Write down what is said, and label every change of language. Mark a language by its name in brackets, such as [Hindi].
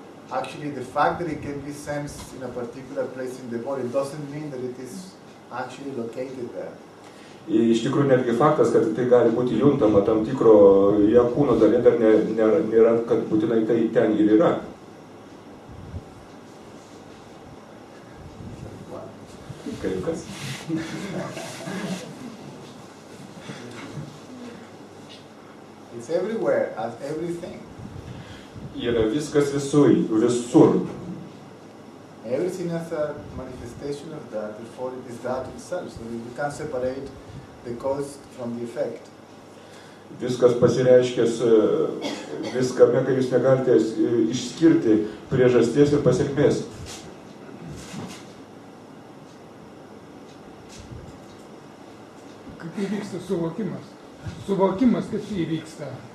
[English] Actually, the fact that it can be sensed in a particular place in the body doesn't mean that it is actually located there. [Lithuanian] Iš tikrųjų, netgi faktas, kad tai gali būti juntama tam tikro kūno dalyje, dar nėra, kad būtinai tai ten ir yra. Kaip kas? [English] It's everywhere, as everything. [Lithuanian] Yra viskas visur. [English] Everything has a manifestation of that, therefore it is that itself. So you can't separate the cause from the effect. [Lithuanian] Viskas pasireiškęs viskame, kai jūs negalite išskirti priežasties ir pasekmės. Kaip įvyksta suvokimas? Suvokimas, kaip įvyksta?